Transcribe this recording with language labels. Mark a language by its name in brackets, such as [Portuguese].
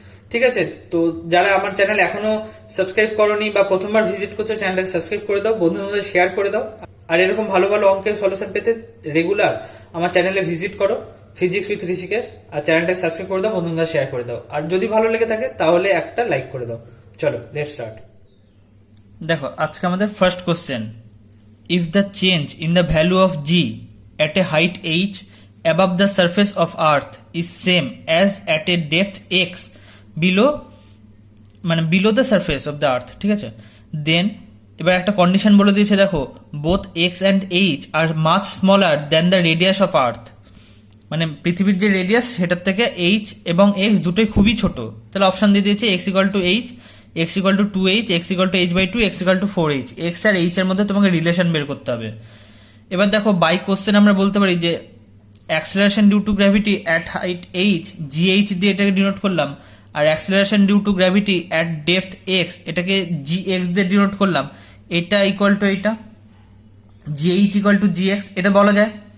[Bangla] ঠিক আছে, তো যারা আমার চ্যানেল এখনো সাবস্ক্রাইব করোনি বা প্রথমবার ভিজিট করছো, চ্যানেলটাকে সাবস্ক্রাইব করে দাও, বন্ধুদের শেয়ার করে দাও। আর এরকম ভালো ভালো অঙ্কের সলিউশন পেতে রেগুলার আমার চ্যানেলে ভিজিট করো ফিজিক্স উইথ ঋষিকেশ, আর চ্যানেলটাকে সাবস্ক্রাইব করে দাও, বন্ধুদের শেয়ার করে দাও। আর যদি ভালো লেগে থাকে তাহলে একটা লাইক করে দাও। চলো লেটস স্টার্ট। দেখো, আজকে আমাদের first question, [English] if the change in the value of g at a height h above the surface of earth is same as at a depth x below the surface of the earth, ঠিক আছে, then [Bangla] এবার একটা condition বলে দিয়েছে, দেখো, [English] both x and h are much smaller than the radius of earth, [Bangla] মানে পৃথিবীর যে রেডিয়াস সেটার থেকে h এবং x দুটোই খুবই ছোট। তাহলে অপশন দিয়ে দিয়েছে [English] x equal to h, x equal to 2h, x equal to h/2, x equal to 4h। [Bangla] x আর h এর মধ্যে তোমাকে রিলেশন বের করতে হবে। এবার দেখো, বাই কোশ্চেন আমরা বলতে পারি যে acceleration due to gravity at height h, gh দিয়ে এটাকে ডিনোট করলাম, আর acceleration due to gravity at depth x এটাকে gx দিয়ে ডিনোট করলাম। এটা ইকুয়াল টু এটা, gh ইকুয়াল টু gx, এটা বলা যায়।